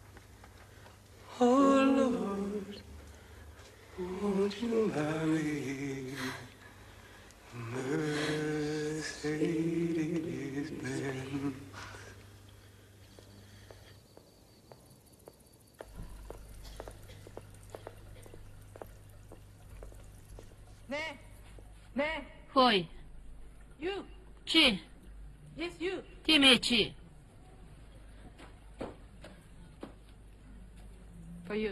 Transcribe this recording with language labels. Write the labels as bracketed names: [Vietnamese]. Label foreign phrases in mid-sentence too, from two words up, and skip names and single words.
[English] Oh Lord, won't you marry a Mercedes-Benz? Nè, [Mongolian] Хөөе. [English] you, [Mongolian] Чи [English] yes you. [Mongolian] тийм ээ чи. [English] For you.